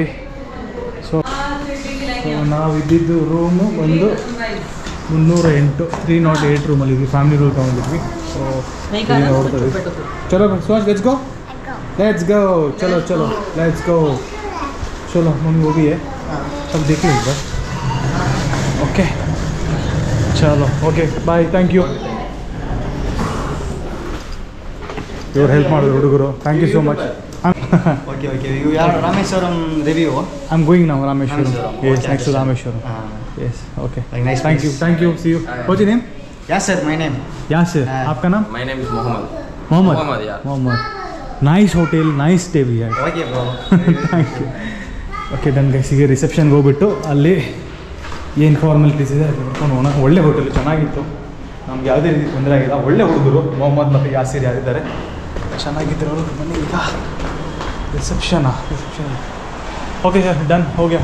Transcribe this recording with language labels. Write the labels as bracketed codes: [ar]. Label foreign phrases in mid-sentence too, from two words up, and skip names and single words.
[kn] ಸೊ ನಾವು ಇದ್ದಿದ್ದು ರೂಮು ಒಂದು 308 308 ರೂಮಲ್ಲಿ ಇದ್ವಿ. ಫ್ಯಾಮಿಲಿ ರೂಮ್ ತೊಗೊಂಡಿದ್ವಿ. ಸೊ ನೋಡ್ತಾ ಇದ್ವಿ. ಚಲೋ ಸುಹಾಸ್, [en] let's go [kn] ಚಲೋ ನಮ್ಗೆ ಹೋಗಿಯೇ ಸ್ವಲ್ಪ [hi] देखिए बस. [en] okay चलो, okay bye, thank you. [kn] ಇವ್ರು ಹೆಲ್ಪ್ ಮಾಡಿದ್ರು ಹುಡುಗರು, [en] thank you so much. Okay, you are Rameswaram review. I'm going now Rameshwaram. Yes, next to Rameshwaram. Yes, okay. Nice. Thank you. See you. What's your name? Yes sir, my name. Yasir. [hi] आपका नाम? [en] My name is Mohammed. Mohammed. Yeah. Mohammed. Nice hotel, nice stay we had. Okay bro. Thank you. okay done guys, [kn] ಈಗ ರಿಸೆಪ್ಷನ್ಗೆ ಹೋಗ್ಬಿಟ್ಟು ಅಲ್ಲಿ ಏನು ಫಾರ್ಮಾಲಿಟೀಸ್ ಇದೆ ಅದು ನೋಡ್ಕೊಂಡು ಹೋಗೋಣ. ಒಳ್ಳೆ ಹೋಟೆಲ್, ಚೆನ್ನಾಗಿತ್ತು, ನಮ್ಗೆ ಯಾವುದೇ ರೀತಿ ತೊಂದರೆ ಆಗಿಲ್ಲ. ಒಳ್ಳೆ ಹುಡುಗರು ಮೊಹಮ್ಮದ್ ಮತ್ತು ಯಾಸಿರ್ ಯಾರಿದ್ದಾರೆ, ಚೆನ್ನಾಗಿದ್ದರು ಅವರು. ಬನ್ನಿ ಈಗ ರಿಸೆಪ್ಷನ್. [en] okay sir, done [kn] ಹೋಗ್ಯಾ?